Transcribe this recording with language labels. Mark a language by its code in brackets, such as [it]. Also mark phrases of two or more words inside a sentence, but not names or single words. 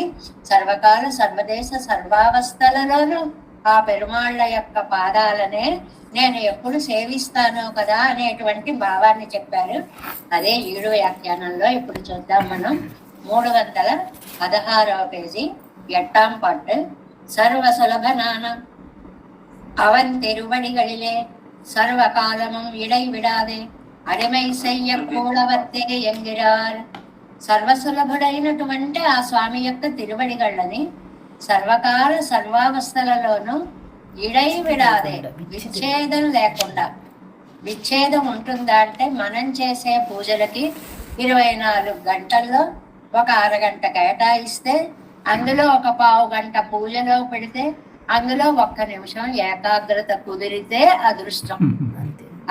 [te] సర్వకాల సర్వదేశ సర్వావస్థలలోనూ ఆ పెరుమాళ్ళ యొక్క పాదాలనే నేను ఎప్పుడు సేవిస్తాను కదా అనేటువంటి భావాన్ని చెప్పారు. అదే 7వ వ్యాఖ్యానంలో ఇప్పుడు చూద్దాం మనం. 316వ పేజీ, [ta] 8ాம் பாட்டு. சர்வ சுலபனான அவன் திருவடிகளிலே சர்வ காலமும் இடைவிடாதே அடிமை செய்ய கூடவத்தே என்கிறார். [te] సర్వసులభుడైనటువంటి ఆ స్వామి యొక్క తిరువడిగళ్ళని సర్వకాల సర్వావస్థలలోనూ [ta] இடை விடாதே, [te] విచ్ఛేదం లేకుండా. విచ్ఛేదం ఉంటుందా అంటే, మనం చేసే పూజలకి 24 గంటల్లో ఒక అరగంట కేటాయిస్తే, అందులో ఒక పావు గంట పూజలో పెడితే, అందులో 1 నిమిషం ఏకాగ్రత కుదిరితే అదృష్టం.